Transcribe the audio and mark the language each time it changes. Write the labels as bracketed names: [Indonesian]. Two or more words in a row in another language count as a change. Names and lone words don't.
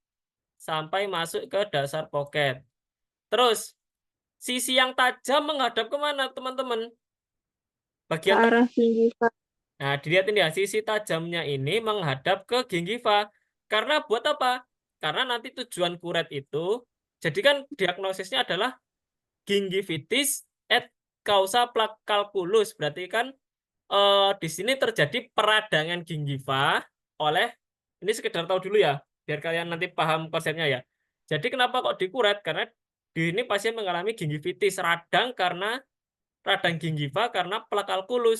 [Indonesian] Terus, sisi yang tajam menghadap kemana, teman-teman? Bagian ke arah gingiva. Nah, dilihatin ya, sisi tajamnya ini menghadap ke gingiva. Karena buat apa? Karena nanti tujuan kuret itu, jadi kan diagnosisnya adalah gingivitis [Latin] et causa [Indonesian] plaque calculus. Berarti kan di sini terjadi peradangan gingiva oleh, ini sekedar tahu dulu ya, biar kalian nanti paham konsepnya ya. Jadi kenapa kok dikuret? Karena di ini pasien mengalami gingivitis, radang gingiva karena plaque calculus.